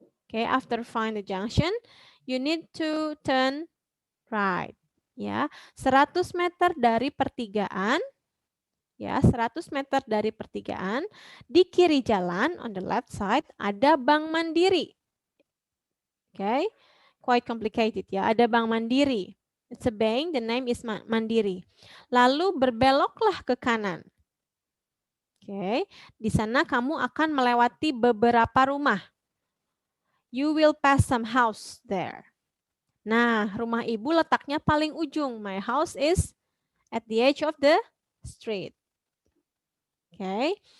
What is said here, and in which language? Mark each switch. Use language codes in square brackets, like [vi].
[en] Okay, after find the junction, you need to turn right. [id] Ya, 100 meter dari pertigaan. Ya, 100 meter dari pertigaan, di kiri jalan [en] on the left side [id] ada Bank Mandiri. [en] Okay, quite complicated ya. [id] Ada Bank Mandiri. [en] It's a bank, the name is Mandiri. [id] Lalu berbeloklah ke kanan. Okay, di sana kamu akan melewati beberapa rumah. [en] You will pass some house there. [id] Nah, rumah ibu letaknya paling ujung. [en] My house is at the edge of the street. Okay.